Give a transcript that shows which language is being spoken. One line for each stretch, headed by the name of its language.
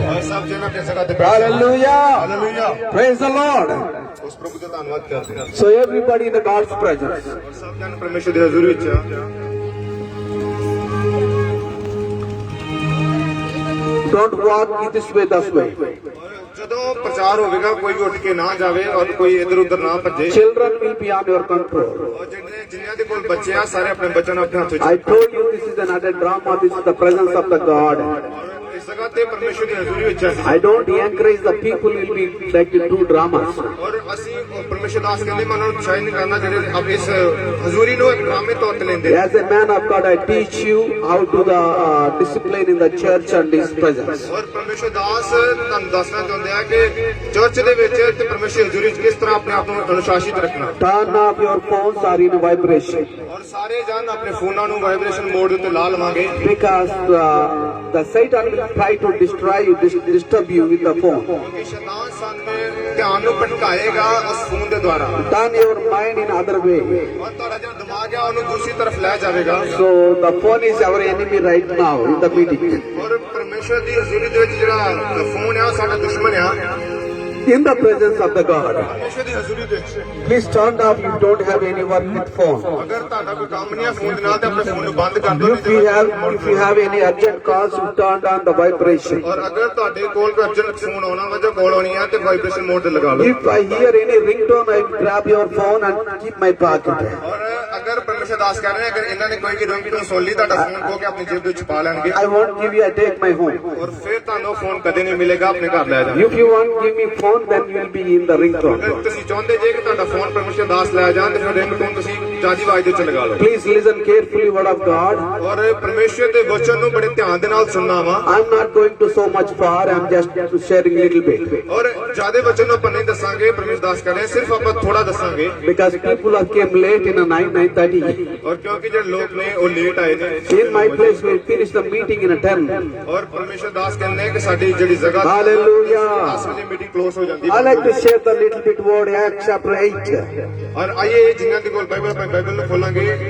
Punjabi: ਔਰ ਸਭ ਜਨ ਆਪਣੀ ਜਗ੍ਹਾ ਤੇ ਬੈਠ
English: Hallelujah.
Punjabi: Hallelujah
English: Praise the Lord.
Punjabi: ਉਸ ਪ੍ਰਭੂ ਦਾ ਧੰਨਵਾਦ ਕਰਦੇ ਹਾਂ
English: So everybody in the God's presence.
Punjabi: ਔਰ ਸਭ ਜਨ ਪਰਮੇਸ਼ਰ ਦੀ ਹਜ਼ੂਰੀ ਵਿੱਚ ਆ
English: Don't walk this way, that way.
Punjabi: ਜਦੋਂ ਪ੍ਰਚਾਰ ਹੋਵੇਗਾ ਕੋਈ ਵੀ ਉੱਠ ਕੇ ਨਾ ਜਾਵੇ ਔਰ ਕੋਈ ਇੱਧਰ ਉੱਧਰ ਨਾ ਭੱਜੇ
English: Children will be on your control.
Punjabi: ਔਰ ਜਿਨ੍ਹਾਂ ਦੇ ਕੋਲ ਬੱਚੇ ਆ ਸਾਰੇ ਆਪਣੇ ਬੱਚਿਆਂ ਨੂੰ ਆਪਣੇ ਹੱਥ ਵਿੱਚ
English: I told you this is another drama. This is the presence of the God.
Punjabi: ਔਰ ਇਸ ਜਗ੍ਹਾ ਤੇ ਪਰਮੇਸ਼ਰ ਦੀ ਹਜ਼ੂਰੀ ਵਿੱਚ ਆ
English: I don't encourage the people will be like to do dramas.
Punjabi: ਔਰ ਅਸੀਂ ਪਰਮੇਸ਼ਰ ਦਾਸ ਕਹਿੰਦੇ ਮੈਂ ਉਹਨਾਂ ਨੂੰ ਉਤਸ਼ਾਹਿਤ ਨਹੀਂ ਕਰਨਾ ਜਿਹੜੇ ਅਬ ਇਸ ਹਜ਼ੂਰੀ ਨੂੰ ਇੱਕ ਡਰਾਮੇ ਤੌਰ ਤੇ ਲੈਂਦੇ
English: As a man of God, I teach you how to the discipline in the church and His presence.
Punjabi: ਔਰ ਪਰਮੇਸ਼ਰ ਦਾਸ ਤੁਹਾਨੂੰ ਦੱਸਣਾ ਚਾਹੁੰਦੇ ਆ ਕਿ ਚਰਚ ਦੇ ਵਿੱਚ ਤੇ ਪਰਮੇਸ਼ਰ ਦੀ ਹਜ਼ੂਰੀ ਵਿੱਚ ਕਿਸ ਤਰ੍ਹਾਂ ਆਪਣੇ ਆਪ ਨੂੰ ਅਨੁਸ਼ਾਸਿਤ ਰੱਖਣਾ
English: Turn off your phones are in vibration
Punjabi: ਔਰ ਸਾਰੇ ਜਨ ਆਪਣੇ ਫੋਨਾਂ ਨੂੰ ਵਾਈਬ੍ਰੇਸ਼ਨ ਮੋਡ ਉੱਤੇ ਲਾ ਲਵਾਂਗੇ
English: because the Satan will try to destroy you, disturb you with the phone.
Punjabi: ਕਿਉਂਕਿ ਸ਼ੈਤਾਨ ਸਾਨੂੰ ਧਿਆਨ ਨੂੰ ਭਟਕਾਏਗਾ ਉਸ ਫੋਨ ਦੇ ਦੁਆਰਾ
English: Turn your mind in other way.
Punjabi: ਔਰ ਤੁਹਾਡਾ ਜਿਹੜਾ ਦਿਮਾਗ ਹੈ ਉਹਨੂੰ ਦੂਸਰੀ ਤਰਫ ਲੈ ਜਾਵੇਗਾ
English: So the phone is our enemy right now in the meeting.
Punjabi: ਔਰ ਪਰਮੇਸ਼ਰ ਦੀ ਹਜ਼ੂਰੀ ਦੇ ਵਿੱਚ ਜਿਹੜਾ ਫੋਨ ਹੈ ਉਹ ਸਾਡਾ ਦੁਸ਼ਮਣ ਆ
English: In the presence of the God.
Punjabi: ਪਰਮੇਸ਼ਰ ਦੀ ਹਜ਼ੂਰੀ ਦੇ ਵਿੱਚ
English: Please turn off if you don't have any work with phone.
Punjabi: ਅਗਰ ਤੁਹਾਡਾ ਕੋਈ ਕੰਮ ਨਹੀਂ ਹੈ ਫੋਨ ਦੇ ਨਾਲ ਤੇ ਆਪਣੇ ਫੋਨ ਨੂੰ ਬੰਦ ਕਰ ਦਿਓ
English: If you have any urgent calls, you turn on the vibration.
Punjabi: ਔਰ ਅਗਰ ਤੁਹਾਡੇ ਕੋਲ ਕੋਈ ਅਰਜੈਂਟ ਫੋਨ ਆਉਣਾ ਵਾ ਜਾਂ ਕਾਲ ਆਉਣੀ ਹੈ ਤੇ ਵਾਈਬ੍ਰੇਸ਼ਨ ਮੋਡ ਤੇ ਲਗਾ ਲਓ
English: If I hear any ringtone, I grab your phone and keep my pocket.
Punjabi: ਔਰ ਅਗਰ ਪਰਮੇਸ਼ਰ ਦਾਸ ਕਹਿ ਰਹੇ ਨੇ ਅਗਰ ਇਹਨਾਂ ਨੇ ਕੋਈ ਵੀ ਰਿੰਗਟੋਨ ਸੁਣ ਲਈ ਤੁਹਾਡਾ ਫੋਨ ਖੋ ਕੇ ਆਪਣੀ ਜੇਬ ਵਿੱਚ ਪਾ ਲੈਣਗੇ
English: I won't give you, I take my home.
Punjabi: ਔਰ ਫਿਰ ਤੁਹਾਨੂੰ ਫੋਨ ਕਦੇ ਨਹੀਂ ਮਿਲੇਗਾ ਆਪਣੇ ਘਰ ਲੈ ਜਾਣਾ
English: If you won't give me phone, then you will be in the ringtone.
Punjabi: ਅਗਰ ਤੁਸੀਂ ਚਾਹੁੰਦੇ ਜੇ ਕਿ ਤੁਹਾਡਾ ਫੋਨ ਪਰਮੇਸ਼ਰ ਦਾਸ ਲੈ ਜਾਣ ਤੇ ਫਿਰ ਰਿੰਗਟੋਨ ਤੁਸੀਂ ਜਾਦੀ ਆਵਾਜ਼ ਦੇ ਵਿੱਚ ਲਗਾ ਲਓ
English: Please listen carefully word of God.
Punjabi: ਔਰ ਪਰਮੇਸ਼ਰ ਦੇ ਵਚਨ ਨੂੰ ਬੜੇ ਧਿਆਨ ਦੇ ਨਾਲ ਸੁਣਨਾ ਵਾ
English: I'm not going to so much far, I'm just sharing little bit.
Punjabi: ਔਰ ਜਿਆਦਾ ਵਚਨ ਨੂੰ ਆਪਾਂ ਨਹੀਂ ਦੱਸਾਂਗੇ ਪਰਮੇਸ਼ਰ ਦਾਸ ਕਹ ਰਹੇ ਸਿਰਫ ਆਪਾਂ ਥੋੜਾ ਦੱਸਾਂਗੇ
English: Because people have came late in a 9:30.
Punjabi: ਔਰ ਕਿਉਂਕਿ ਜਿਹੜੇ ਲੋਕ ਨੇ ਉਹ ਲੇਟ ਆਏ ਨੇ
English: In my place, we'll finish the meeting in a 10.
Punjabi: ਔਰ ਪਰਮੇਸ਼ਰ ਦਾਸ ਕਹਿੰਦੇ ਨੇ ਕਿ ਸਾਡੀ ਜਿਹੜੀ ਜਗ੍ਹਾ
English: Hallelujah.
Punjabi: 10 ਵਜੇ ਮੀਟਿੰਗ ਕਲੋਜ਼ ਹੋ ਜਾਂਦੀ
English: I like to share the little bit word, Acts chapter 8.
Punjabi: ਔਰ ਆਈਏ ਜਿਨ੍ਹਾਂ ਦੇ ਕੋਲ ਬਾਈਬਲ ਆਪਾਂ ਬਾਈਬਲ ਨੂੰ ਖੋਲਾਂਗੇ